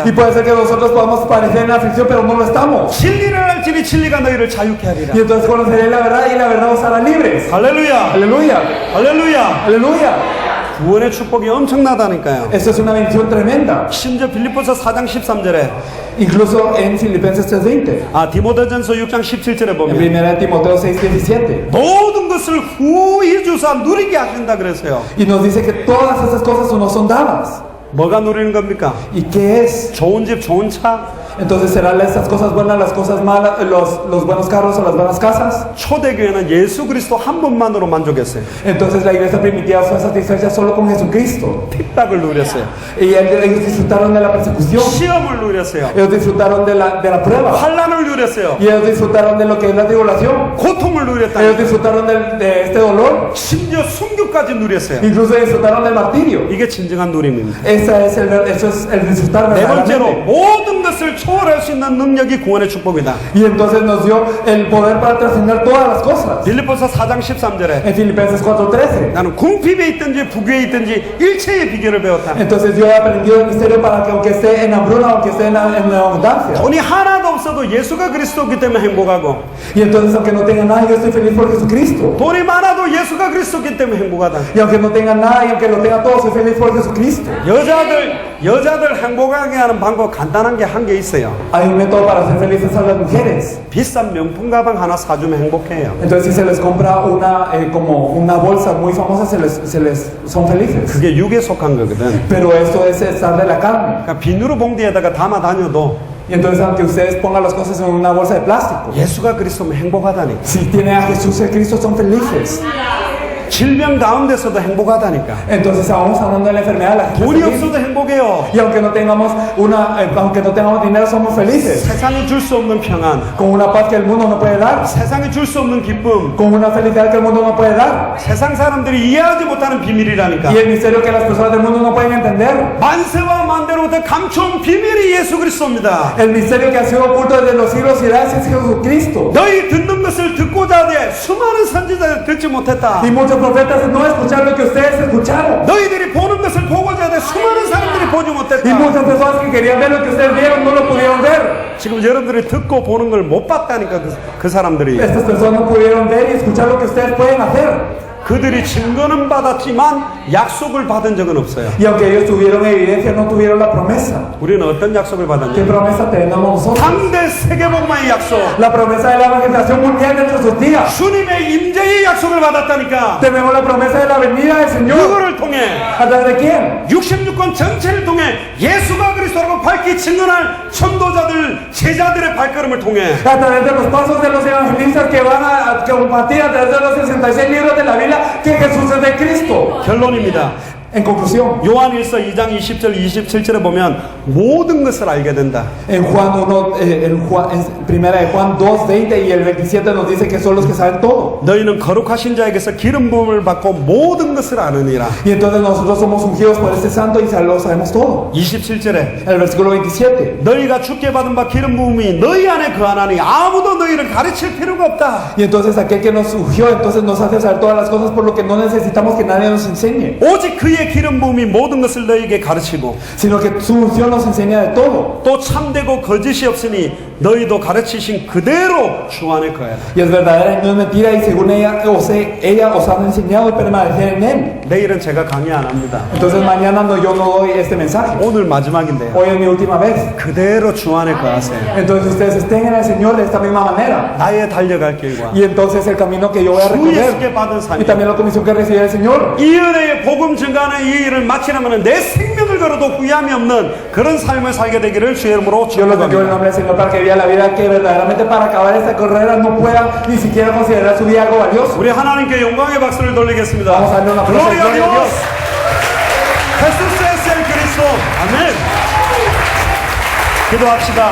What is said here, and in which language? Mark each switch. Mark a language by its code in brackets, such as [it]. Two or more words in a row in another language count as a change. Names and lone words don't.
[es] Y puede ser que nosotros podamos parecer en aflicción, pero no lo estamos. [ko] 진리를 알지니 진리가 너희를 자유케 하리라. [es] Y entonces conoceré la verdad y la verdad os hará libres. [ko] 할렐루야. [es] Aleluya, [ko] 할렐루야. [es] aleluya. [ko] 구원의 축복이 엄청나다니까요. [es] Esto es una bendición tremenda. [ko] 심지어 빌립보서 4장 13절에 [es] Incluso en Filipenses 3:20. [ko] 디모데전서 6장 17절에 [es] En [ko] 보면 [es] 1 Timoteo 6:17. [ko] 모든 것을 후히 주사 누리게 하신다 그랬어요. [es] Y nos dice que todas esas cosas nos son dadas. [ko] 뭐가 누리는 겁니까? [es] ¿Y qué es? [ko] 좋은 집, 좋은 차. [es] Entonces serán estas cosas buenas, las cosas malas, los buenos carros o las buenas casas. [ko] 초대교회는 예수 그리스도 한 분만으로 만족했어요. [es] Entonces la iglesia primitiva fue satisfecha solo con Jesucristo. [ko] 핍박을 누렸어요. [es] Y ellos disfrutaron de la persecución. [ko] 시험을 누렸어요. [es] Ellos disfrutaron de la prueba. [ko] 환난을 누렸어요. [es] Y ellos disfrutaron de lo que es la tribulación. [ko] 고통을 누렸다. [es] Ellos disfrutaron de este dolor. [ko] 심지어 순교까지 누렸어요. [es] Incluso disfrutaron del martirio. [ko] 이게 진정한 누림입니다. [es] Eso es el disfrutar [ko] 네 번째로 [es] verdaderamente. [ko] 모든 것을 초월할 수 있는 능력이 구원의 축복이다. [es] Y entonces nos dio el poder para trascender todas las cosas. [ko] 빌립보서 4장 13절에 [es] En Filipenses 4:13. [ko] 나는 궁핍에 있든지 부귀에 있든지 일체의 비결을 배웠다. [es] Entonces yo he aprendido el misterio para que aunque esté en hambruna, aunque esté en abundancia. [ko] 돈이 하나도 없어도 예수가 그리스도기 때문에 행복하고, [es] Y entonces aunque no tenga nada, yo estoy feliz por Jesucristo. [ko] 돈이 많아도 예수가 그리스도기 때문에 행복하다. [es] Y aunque no tenga nada y aunque lo tenga todo, soy feliz por Jesucristo. [ko] 여자들 행복하게 하는 방법 간단한 게 한 개 있어요. [es] Hay un método para ser felices a las mujeres. [ko] 비싼 명품 가방 하나 사주면 행복해요. [es] Entonces si se les compra como una bolsa muy famosa, son felices. [ko] 그게 육에 속한 거거든. [es] Pero esto es estar de la carne. [ko] 그러니까 비누로 봉지에다가 담아 다녀도 [es] Y entonces aunque ustedes pongan las cosas en una bolsa de plástico, [ko] 예수가 그리스도면 행복하다니까. [es] si tienen a Jesús en Cristo son felices. [ko] 질병 가운데서도 행복하다니까. [es] Entonces aún sanando de la enfermedad, la gente [ko] 돈이 [es] es feliz. [ko] 없어도 행복해요. [es] Y aunque no tengamos dinero, somos felices. [ko] 세상이 줄 수 없는 평안, [es] Con una paz que el mundo no puede dar, [ko] 세상이 줄 수 없는 기쁨, [es] con una felicidad que el mundo no puede dar. [ko] 세상 사람들이 이해하지 못하는 비밀이라니까. [es] Y el misterio que las personas del mundo no pueden entender. [ko] 만세와 만대로부터 감춰온 비밀이 예수 그리스도입니다. [es] El misterio que ha sido oculto desde los siglos y edades es Jesucristo. [ko] 너희 듣는 것을 듣고자 하되 수많은 선지자들 듣지 못했다. [es] Y muchos profetas no escucharon lo que ustedes escucharon. [ko] 너희들이 보는 것을 보고자 하되 수많은 사람들이 보지 [es] Y [ko] 못했다. [es] muchas personas que querían ver lo que ustedes vieron no lo pudieron ver. [ko] 지금 여러분들이 듣고 보는 걸 못 봤다니까 그 사람들이. [es] Estas personas no pudieron ver y escuchar lo que ustedes pueden hacer. [ko] 그들이 증거는 받았지만 약속을 받은 적은 없어요. [es] Y aunque ellos tuvieron evidencia, no tuvieron la promesa. [ko] 우리는 어떤 약속을 [es] ¿Qué [ko] 받았냐? [es] promesa tenemos nosotros? [ko] 당대 세계복음화의 약속, [es] La promesa de la evangelización mundial de nuestros días. [ko] 주님의 임재의 약속을 받았다니까. [es] Tenemos la promesa de la venida del Señor. [ko] 누구를 통해? [es] ¿A través de quién? [ko] 66권 전체를 통해 예수가 그리스도라고 밝히 증언할 전도자들, 제자들의 발걸음을 통해 [es] A través de los pasos de los evangelistas que van a compartir a través de los 66 libros de la Biblia que Jesús es de Cristo. [ko] 결론입니다. [es] En conclusión, [ko] 요한일서 2장 20절 27절에 보면 모든 것을 알게 된다. [es] en primera de Juan 2:20 y el 27 nos dice que son los que saben todo. [ko] 너희는 거룩하신 자에게서 기름 부음을 받고 모든 것을 아느니라. [es] Y entonces nosotros somos ungidos por este santo y lo sabemos todo. [ko] 27절에 [es] El versículo 27. [ko] 너희가 주께 받은 바 기름 부음이 너희 안에 거하나니 아무도 너희를 가르칠 필요가 없다. [es] Y entonces aquel que nos ungió entonces nos hace saber todas las cosas por lo que no necesitamos que nadie nos enseñe, [ko] 오직 그의 기름 부음이 모든 것을 너희에게 가르치고 [es] sino que su unción nos enseña de todo. [ko] 또 참되고 거짓이 없으니 너희도 가르치신 그대로 주 안에 거해라. [es] Y es verdadera y no es mentira y según ella os ha enseñado y permanecer en él. [ko] 내일은 제가 강의 안 합니다. [es] Entonces mañana yo no doy este mensaje. [ko] 오늘 마지막인데요. [es] Hoy es mi última vez. [ko] 그대로 주 안에 거하세요. [es] Entonces ustedes estén en el Señor de esta misma manera. [ko] 나의 달려갈 길과 [es] Y entonces el camino que yo voy a [ko] 주 예수께 [es] recorrer [ko] 받은 [es] y [ko] 삶, [es] también la comisión que recibe el Señor. [ko] 이 은혜의 복음 증가하는 나는 이 일을 마치려면 내 생명을 걸어도 후회함이 없는 그런 삶을 살게 되기를 주의 이름으로 [es] Yo lo bendigo en el [ko] 축복합니다. [es] nombre del Señor para que viva la vida que verdaderamente para acabar esta carrera no pueda ni siquiera considerar su vida algo valioso. [ko] 우리 하나님께 영광의 박수를 돌리겠습니다. [es] Vamos a darle un aplauso. Gloria a Gloria a Dios. Jesús es el Cristo. [ko] 아멘. 기도합시다.